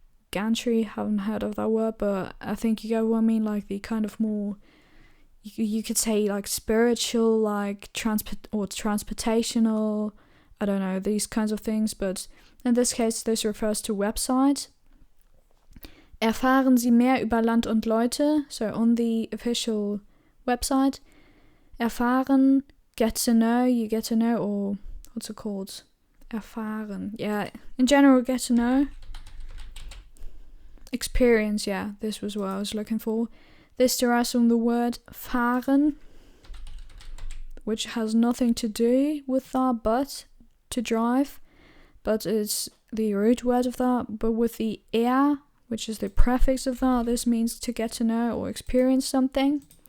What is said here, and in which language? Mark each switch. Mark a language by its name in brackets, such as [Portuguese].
[English] Gantry, haven't heard of that word, but I think you get what I mean, like the kind of more, you could say like spiritual, like transportational, I don't know, these kinds of things, but in this case this refers to website. [German] Erfahren Sie mehr über Land und Leute, [English] so on the official website. Erfahren, get to know, you get to know, or what's it called? Erfahren, yeah, in general get to know. Experience, yeah, this was what I was looking for. This derives from the word fahren, which has nothing to do with that but to drive, but it's the root word of that, but with the which is the prefix of that, this means to get to know or experience something.